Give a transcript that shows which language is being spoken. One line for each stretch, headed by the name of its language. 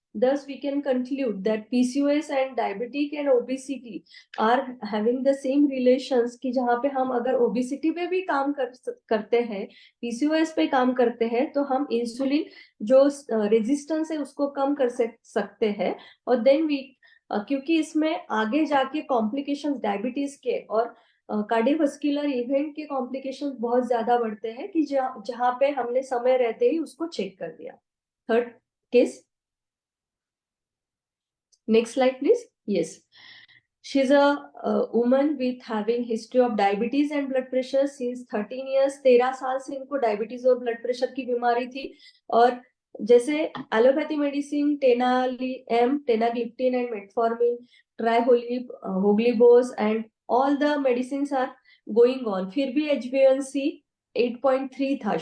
English: Thus, we can conclude that PCOS and diabetic and obesity are having the same relations,
Hindi: कि जहाँ पे हम अगर obesity पे भी काम करते हैं, PCOS पे काम करते हैं, तो हम इंसुलिन जो रेजिस्टेंस है उसको कम कर सकते हैं. और
English: then we,
Hindi: क्योंकि इसमें आगे जाके कॉम्प्लिकेशंस डायबिटीज के और कार्डियोवास्कुलर इवेंट के कॉम्प्लिकेशंस बहुत ज्यादा बढ़ते हैं, कि जहाँ पे हमने समय रहते ही उसको चेक कर दिया. Third case,
English: next slide please. Yes, she's a woman with having history of diabetes and blood pressure since 13 years.
Hindi: 13 साल से इनको डायबिटीज और ब्लड प्रेशर की बीमारी थी. और जैसे allopathy medicine टेनाग्लिप्टिन and metformin, ट्राइहोलिब, होग्लिबोस
English: and all the medicine are going on,
Hindi: फिर भी HbA1c 8.3 था.